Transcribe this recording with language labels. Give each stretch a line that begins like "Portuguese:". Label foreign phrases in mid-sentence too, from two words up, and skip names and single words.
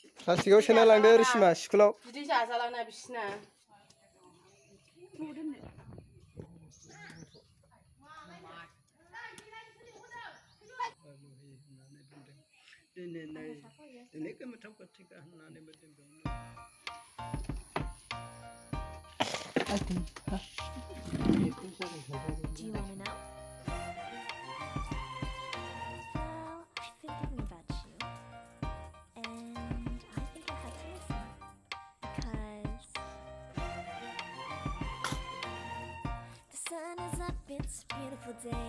Bodo: प्लास्टिकआव सोना लांदो रिसिमा स्कुलाव बिदि जाजालाना बिसिना दिनै गोमोथाव गोथिका होननानैबो जों
English: Do you want to know? Well, I've been thinking about you, and I think I have to listen, because the sun is up, it's a beautiful day.